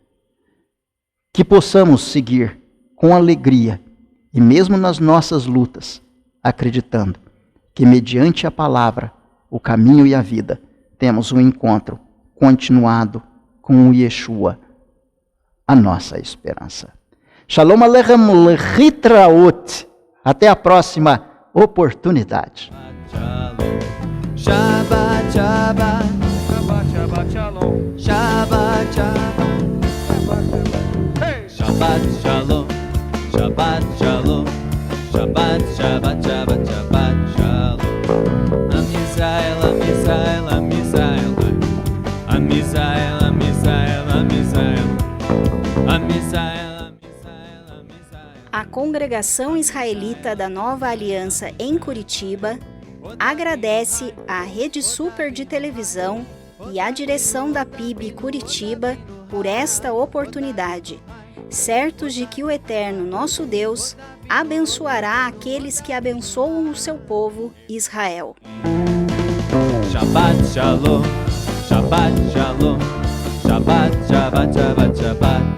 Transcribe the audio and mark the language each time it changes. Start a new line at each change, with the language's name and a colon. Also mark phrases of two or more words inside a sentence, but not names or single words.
Portuguese: Que possamos seguir com alegria, e mesmo nas nossas lutas, acreditando que mediante a palavra, o caminho e a vida, temos um encontro continuado com o Yeshua, a nossa esperança.
Hebrew: שלום עליכם להתראות.
Portuguese: Até a próxima oportunidade.
Hebrew: שבת, שבת, שבת, שבת, שלום. שבת, שבת, שבת, שלום. שבת, שלום. שבת, שבת, שבת, שבת, שלום. עם ישראל, עם ישראל, עם ישראל. עם ישראל, עם ישראל, עם ישראל. עם ישראל, עם ישראל, עם ישראל.
Portuguese: A Congregação Israelita da Nova Aliança em Curitiba agradece à Rede Super de Televisão e à direção da PIB Curitiba por esta oportunidade, certos de que o Eterno nosso Deus abençoará aqueles que abençoam o seu povo Israel.
Hebrew: שבת שלום, שבת שלום, שבת שבת שבת שבת.